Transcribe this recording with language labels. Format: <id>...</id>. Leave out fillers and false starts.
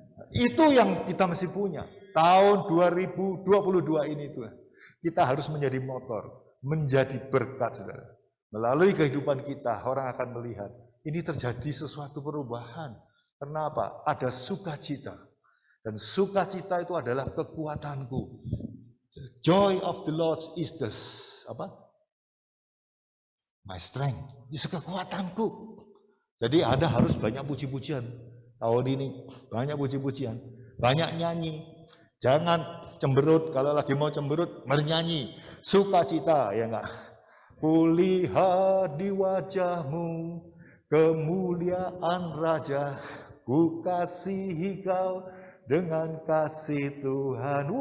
<id>Itu yang kita mesti punya. Tahun 2022 ini Tuhan. Kita harus menjadi motor, menjadi berkat saudara. Melalui kehidupan kita, orang akan melihat. Ini terjadi sesuatu perubahan. Karena apa? Ada sukacita. Dan sukacita itu adalah kekuatanku.</id> <en>The joy of the Lord is the my strength.</en> <id>Itu kekuatanku. Jadi Anda harus banyak puji-pujian. Tahun ini banyak puji-pujian, banyak nyanyi. Jangan cemberut, kalau lagi mau cemberut bernyanyi. Sukacita, ya enggak? Kulihat di wajahmu kemuliaan Raja, ku kasihi kau dengan kasih Tuhan.</id>